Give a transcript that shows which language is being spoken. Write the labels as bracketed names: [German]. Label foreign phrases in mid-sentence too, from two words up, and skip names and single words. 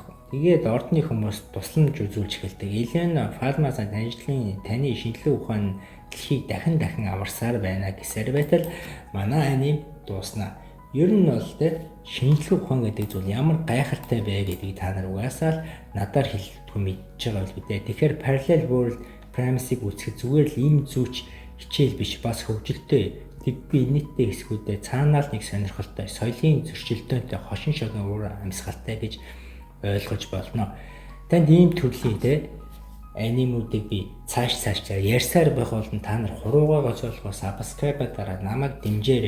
[Mongolian] Тэгээд ордны хүмүүс тусламж үзүүлж эхэлдэг. Элена Фалмаас таны шинжлэх ухаан дэлхийг дахин аварсаар байна гэсээр байтал манай аним дуусна. Ер нь бол шинжлэх ухаан гэдэг зүйл ямар гайхалтай бэ гэдгийг та нар угаасаа л надаар хэлэхгүй мэдж байгаа бол бидээ. Тэгэхээр [English] parallel world premise- [Mongolian] ийг үүсгэх зүгээр л ийм зүүч хичээл биш бас хөгжилтэй би нийтдээ хэсгүүдээ цаанаал нэг сонирхолтой соёлын зөрчилдөөнтэй хошин шогийн уур амьсгалтай гэж ойлгож болно. Танд ийм төрлийн анимуудыг би цаашаа ярьсаар байх бол та нар хуруугаа гоцоолгоо subscribe-аараа намайг дэмжээрэй.